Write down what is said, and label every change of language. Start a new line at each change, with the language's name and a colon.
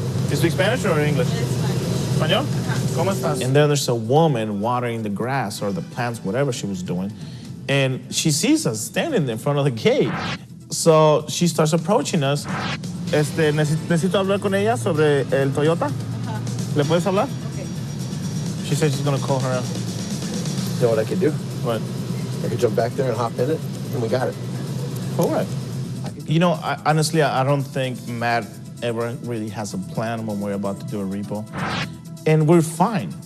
English: You speak Spanish or English?
Spanish: Español? ¿Cómo estás?
English: And then there's a woman watering the grass or the plants, whatever she was doing, and she sees us standing in front of the gate. So she starts approaching us.
Spanish: Necesito hablar con ella sobre el Toyota. ¿Le puedes hablar?
English: She said she's gonna call her out. You know what I could do? What? I could jump back there and hop in it, and we got it. For what? You know, honestly, I don't think Matt ever really has a plan when we're about to do a repo. And we're fine.